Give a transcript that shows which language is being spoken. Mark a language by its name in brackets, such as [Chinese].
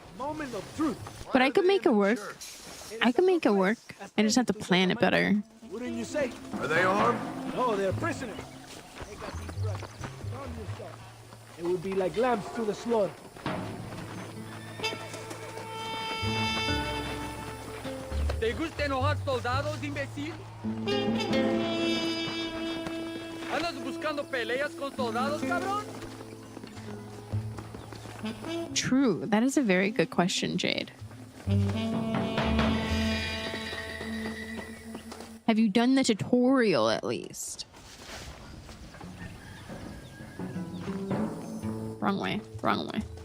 [English] But I could make it work. I could make it work. I just have to plan it better. Wouldn't you say? Are they armed? No, they're prisoners. They got these drugs. Calm yourself. It would be like lambs to the slaughter. [Spanish] ¿Te gusta enojar soldados, imbécil? ¿Andas buscando peleas con soldados, cabrón? [English] True. That is a very good question, Jade. Have you done the tutorial at least? Wrong way. Wrong way.